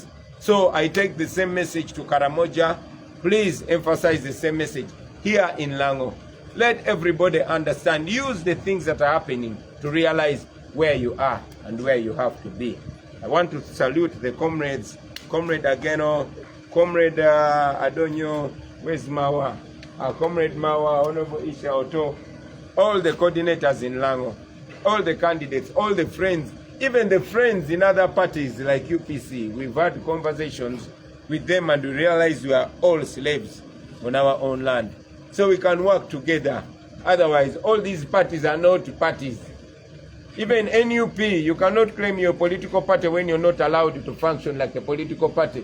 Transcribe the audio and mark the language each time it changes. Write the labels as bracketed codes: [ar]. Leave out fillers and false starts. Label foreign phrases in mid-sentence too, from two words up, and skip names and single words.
[en] So I take the same message to Karamoja. Please emphasize the same message here in Lango. Let everybody understand. Use the things that are happening to realize where you are and where you have to be. I want to salute the comrades, Comrade Ageno, Comrade Adonyo, where's Mawa? Comrade Mawa, Honorable Isha Oto, all the coordinators in Lango, all the candidates, all the friends, even the friends in other parties like UPC. We've had conversations with them and we realize we are all slaves on our own land. So we can work together. Otherwise, all these parties are not parties. Even NUP, you cannot claim your political party when you're not allowed to function like a political party.